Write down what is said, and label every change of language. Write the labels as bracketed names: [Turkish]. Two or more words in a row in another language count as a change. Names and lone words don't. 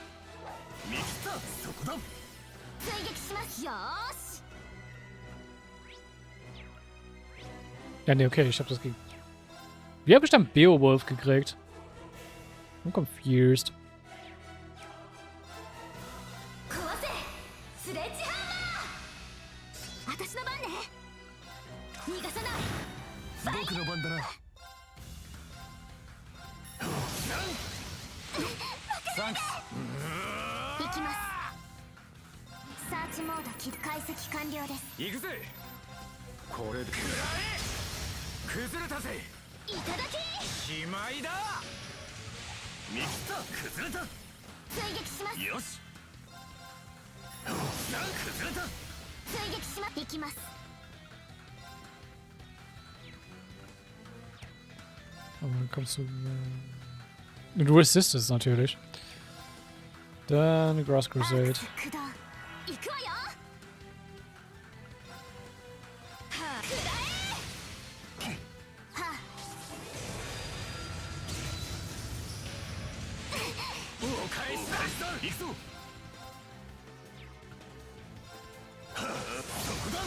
[Japanese] 見切った。そこだ。追撃します。よーし。 [German] Ja, nee, okay, ich hab das gekriegt. Wie hab ich dann Beowulf gekriegt? [English] I'm confused. [Japanese] 壊せ。スレッジハンマー。私の番ね。逃がさない。僕の番だな。サンクス。行きます。サーチモード起動。解析完了です。行くぜ。これで崩れたぜ。いただき。しまいだ。見切った。崩れた。追撃します。よし。崩れた。追撃します。行きます。 [German] Aber dann kommst du. Du resistest natürlich. Dann Grass Crusade. [Japanese] 駆動。行くわよ。はあ。くらえ。はあ。お返しだ。行くぞ。そこだ。